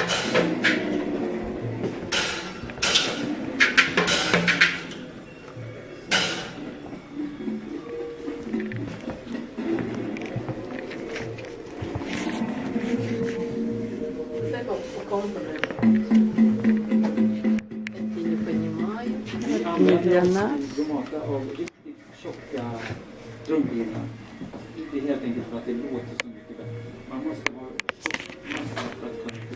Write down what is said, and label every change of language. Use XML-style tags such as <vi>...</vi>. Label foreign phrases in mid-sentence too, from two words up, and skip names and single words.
<lv>Te kaut kas komponents.</lv> <ru>Это не понимаю. Не для нас.</ru> <sv>Tjocka trumhinnan. Det är helt enkelt för att det låter så mycket bättre. Man måste vara tjock massa för att</sv>